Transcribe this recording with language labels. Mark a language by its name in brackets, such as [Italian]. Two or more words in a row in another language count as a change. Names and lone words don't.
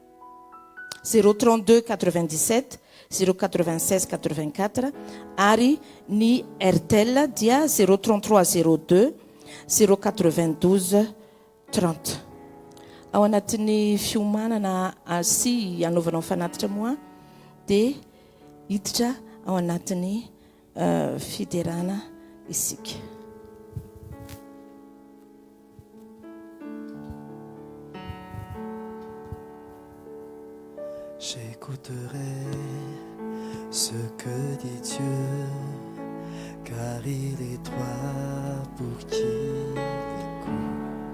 [Malagasy] 032 97 096 84 ary ny Airtel dia 033 02 092 30 ao anatin'ny fiomanana sy anaovanao fanatitra moa dia hiditra ao anatin'ny fiderana isika. [French] J'écouterai ce que dit Dieu, car il est droit pour qui l'écoute.